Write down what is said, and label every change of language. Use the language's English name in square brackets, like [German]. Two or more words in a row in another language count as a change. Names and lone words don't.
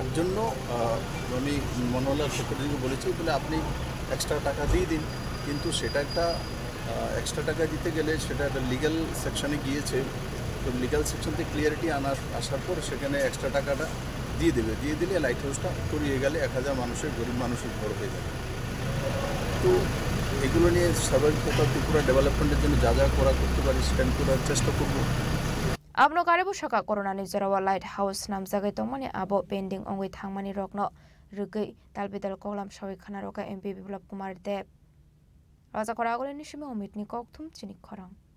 [Bangla] জন্য আমি মনোহরলাল সেক্রেটারিকে বলেছি বলে আপনি এক্সট্রা টাকা দিয়ে দিন কিন্তু সেটা একটা এক্সট্রা টাকা দিতে গেলে সেটা একটা [English] legal section [Bangla] গিয়েছে তো [English] legal section [Bangla] থেকে ক্লিয়ারিটি আসার পর সেখানে এক্সট্রা টাকাটা দিয়ে দিলে [English] light house [Bangla] করিয়ে গেলে 1000 মানুষের গরিব মানুষের ঘর হয়ে যাবে তো এগুলো নিয়ে স্বাভাবিকতা ত্রিপুরা ডেভেলপমেন্টের জন্য যা করতে পারি স্ট্যান্ড করার চেষ্টা করব [Kok Borok] Abno karibu shaka corona ni jarawa [English] light house [Kok Borok] nam jagai tongmani abo pending ongwi thangmani rokno rugai talbidal kolam shawi khana roka MP Biplop Kumar Dev Raja khoragole ni shime omit ni kokthum chini khorang